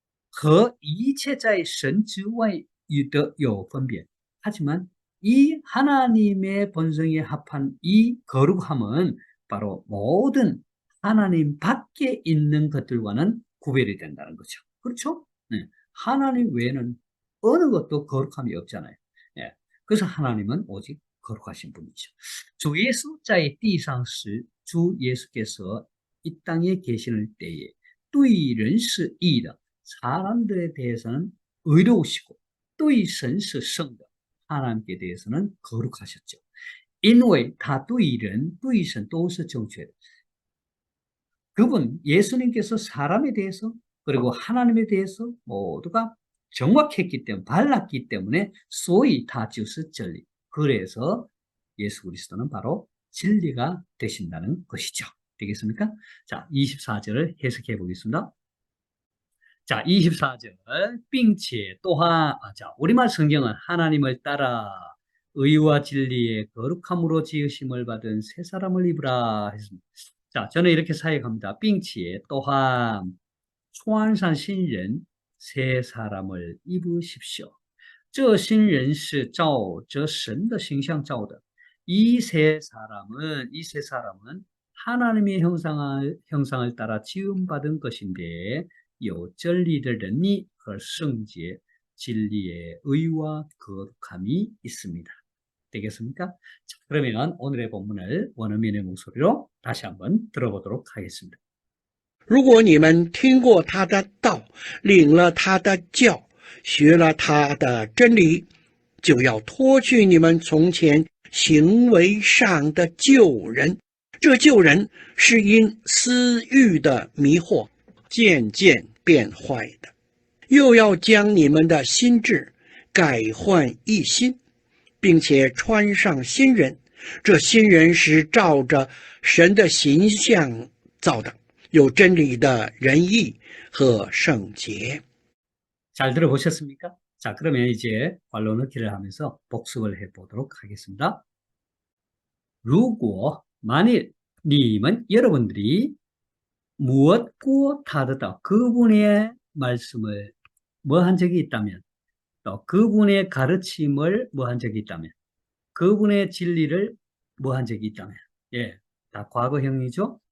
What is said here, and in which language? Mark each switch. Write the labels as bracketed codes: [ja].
[zh] 和一切在神之外的有分别. [ko] 하지만 이 하나님의 본성에 합한 이 거룩함은 바로 모든 하나님 밖에 있는 것들과는 구별이 된다는 거죠. 그렇죠? 네. 하나님 외에는 어느 것도 거룩함이 없잖아요. 예. 그래서 하나님은 오직 거룩하신 분이죠. 주 예수 [zh] 在地上时, [ko] 주 예수께서 이 땅에 계시는 때에 [zh] 对人是义的, [ko] 사람들에 대해서는 의로우시고, [zh] 对神是圣的, [ko] 하나님께 대해서는 거룩하셨죠. [zh] 因为他对人对神都是正确的. [ko] 그분 예수님께서 사람에 대해서 그리고 하나님에 대해서 모두가 정확했기 때문에, 발랐기 때문에 [zh] 所以他就是真理. [ko] 그래서 예수 그리스도는 바로 진리가 되신다는 것이죠. 되겠습니까? 자, 24절을 해석해 보겠습니다. 자, 24절, 并且 또한, 자, 우리말 성경은 하나님을 따라 의와 진리의 거룩함으로 지으심을 받은 새 사람을 입으라 했습니다. 자, 저는 이렇게 사역합니다. 并且 또한 [zh] 穿上新人 [ko] 새 사람을 입으십시오. [zh] 这新人是照着神的形象造的. [ko] 이 새 사람은 하나님의 형상을 따라 지음받은 것인데, [zh] 有真理的仁义和圣洁, [ko] 진리의 의와 거룩함이 있습니다. 되겠습니까? 자, 그러면 오늘의 본문을 원어민의 목소리로 다시 한번 들어보도록 하겠습니다. [zh] 如果你们听过他的道，领了他的教，学了他的真理，就要脱去你们从前行为上的旧人。这旧人是因私欲的迷惑渐渐变坏的，又要将你们的心智改换一新，并且穿上新人。这新人是照着神的形象造的，有真理的仁义和圣洁。 [ko] 잘 들어보셨습니까? 자, 그러면 이제 관로 넣기를 하면서 복습을 해보도록 하겠습니다. [zh] 如果 [ko] 만일 [zh] 你们 [ko] 여러분들이 무엇고 타드다. 그분의 말씀을 뭐 한 적이 있다면, 또 그분의 가르침을 뭐 한 적이 있다면, 그분의 진리를 뭐 한 적이 있다면, 예, 다 과거형이죠.